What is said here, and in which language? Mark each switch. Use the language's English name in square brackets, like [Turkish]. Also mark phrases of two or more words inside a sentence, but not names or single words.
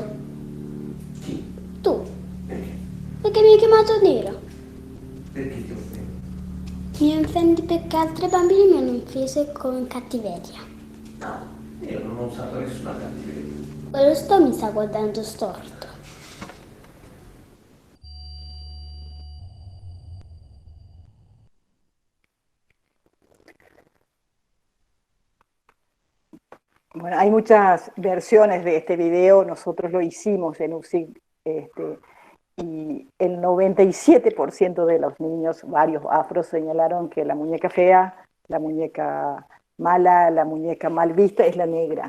[Italian] Tu. Perché mi hai chiamato nero? Perché ti offendi? Mi offendi perché altri bambini mi hanno offeso con cattiveria. No, io non ho usato nessuna cattiveria. Quello mi sta guardando storto. [Spanish] Bueno, hay muchas versiones de este video, nosotros lo hicimos en UCIC, y el 97% de los niños, varios afros, señalaron que la muñeca fea, la muñeca mala, la muñeca mal vista es la negra.